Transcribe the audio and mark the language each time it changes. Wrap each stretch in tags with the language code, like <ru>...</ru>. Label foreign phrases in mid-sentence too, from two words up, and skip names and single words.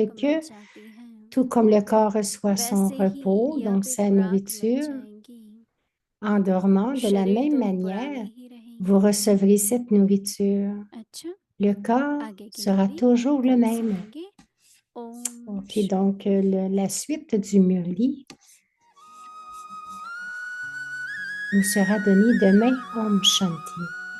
<hi>खुराक मिल</hi> <fr>que,</fr> <hi>जाती है,</hi> <fr>tout comme le corps reçoit son</fr> <hi>वैसे ही</hi> <fr>repos,</fr> <hi>यह</hi> <fr>donc</fr> <hi>भी</hi> <fr>sa</fr> <hi>खुराक मिल</hi> <fr>nourriture,</fr> <hi>जाएगी।</hi> <fr>en dormant, de la</fr> <hi>शरीर</hi> <fr>même</fr> <hi>तो पुराने</hi> <fr>manière,</fr> <hi>ही</hi> <fr>vous</fr> <hi>रहेंगे।</hi> <fr>recevrez cette nourriture.</fr> <hi>अच्छा,</hi> <fr>Le corps</fr> <hi>आगे की</hi> <fr>sera</fr> <hi>मुरली</hi> <fr>toujours le</fr> <hi>कल</hi> <fr>même.</fr> <hi>सुनेंगे। ओम</hi> <fr>Ok, donc la suite du Murli nous sera donnée demain.</fr> <hi>ओम शांति.</hi>